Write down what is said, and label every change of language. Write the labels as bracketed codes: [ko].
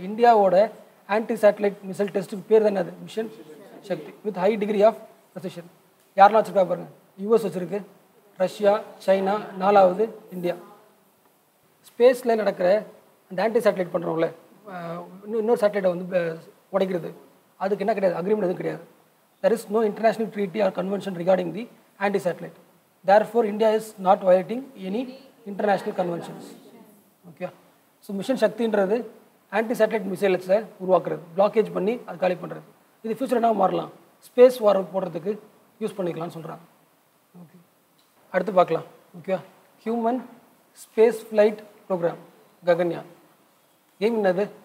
[ta] இந்தியாவோட anti satellite missile டெஸ்ட்டுக்கு பேர் தான் அது mission Sakthi with high degree of precision. யாரெல்லாம் வச்சுருக்கா பாருங்க, US வச்சுருக்கு, ரஷ்யா, சைனா, 4வது இந்தியா. ஸ்பேஸில் நடக்கிற அந்த ஆன்டி சேட்டலைட் பண்ணுறோம்ல, இன்னொரு சேட்டலைட்டை வந்து உடைக்கிறது, அதுக்கு என்ன கிடையாது, அக்ரிமெண்ட் எதுவும் கிடையாது. [en] There is no international treaty or convention regarding the anti-satellite. Therefore, India is not violating any international conventions. Okay. [ta] So, mission சக்தின்றது anti-satellite மிசைல்ஸை உருவாக்குறது, பிளாக்கேஜ் பண்ணி அது காலி பண்ணுறது. இது ஃபியூச்சர் என்ன மாறலாம், ஸ்பேஸ் வார் போடுறதுக்கு யூஸ் பண்ணிக்கலாம்னு சொல்கிறாங்க. ஓகே. அடுத்து பார்க்கலாம். Okay. Human space flight program Gaganyaan. Aim என்னது?